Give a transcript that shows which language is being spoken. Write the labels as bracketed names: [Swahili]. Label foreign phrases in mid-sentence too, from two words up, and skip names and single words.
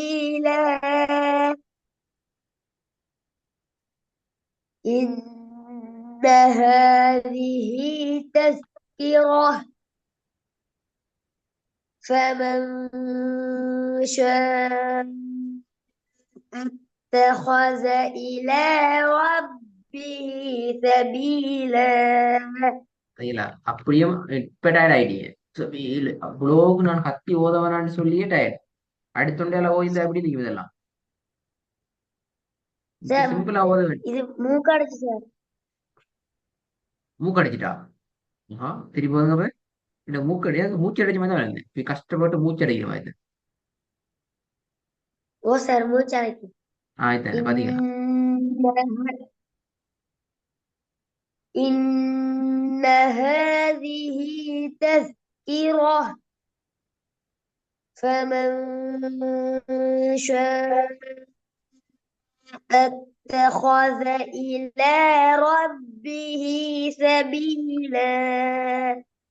[Arabic] تبديلا إن هذه تذكرة فمن شاء اتخذ إلى ربه سبيلا. [Tamil] சரிங்களா? அப்படியும் இப்ப டயர்ட் ஆயிட்டீங்க. அவ்வளோக்கு நான் கத்தி ஓதவனான்னு சொல்லியே டயர்ட். அடுத்தொண்டையில ஓய்ந்தா எப்படி நீங்க இதெல்லாம் இப்ப சார் சிம்பிளா ஓத இது மூக்கடைச்சு சார். மூக்கடைச்சிட்டா. திருப்பி ஓதுங்க போய். இந்த மூக்கடையாது மூச்சு அடைச்ச மாதிரி தான் வருது. இப்ப கஷ்டப்பட்டு மூச்சு அடைக்கிற மாதிரி. ஓ சார் மூச்சடைக்கு. ஆயிட்டானே பாத்தீங்களா? [Arabic] إن هذه تذكرة فمن شاء اتخذ إلى ربه سبيلا.